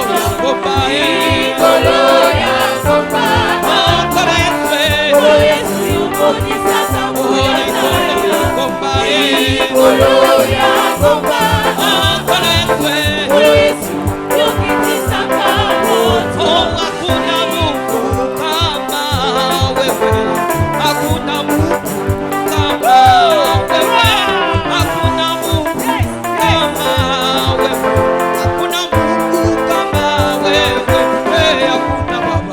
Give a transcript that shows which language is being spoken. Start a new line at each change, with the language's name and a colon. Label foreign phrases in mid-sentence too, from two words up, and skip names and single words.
Lingala: Ikolo ya ngomba, Kolo Yesu, yokonisaka mbuya nayo. Ikolo ya ngomba, Kolo Yesu, yokitisaka moto.
Swahili: Hakuna Mungu kama wewe, hakuna Mungu kama wewe, hakuna Mungu kama wewe, hakuna Mungu kama wewe, hakuna Baba,